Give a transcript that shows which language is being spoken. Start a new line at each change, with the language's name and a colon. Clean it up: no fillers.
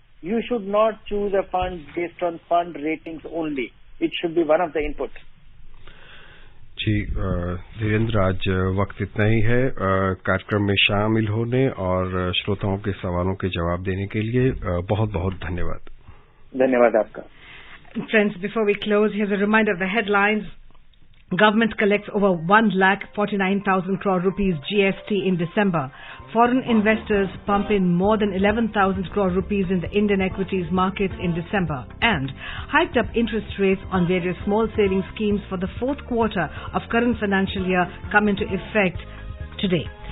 English: You should not choose a fund based on fund ratings only. It should be one of the inputs.
Hindi: जी धीरेन्द्र, आज वक्त इतना ही है. कार्यक्रम में शामिल होने और श्रोताओं के सवालों के जवाब देने के लिए बहुत बहुत धन्यवाद. धन्यवाद आपका.
English: Friends, before we close, here's a reminder of the headlines. Government collects over 1,49,000 crore rupees GST in December. Foreign investors pump in more than 11,000 crore rupees in the Indian equities markets in December. And hiked up interest rates on various small savings schemes for the fourth quarter of current financial year come into effect today.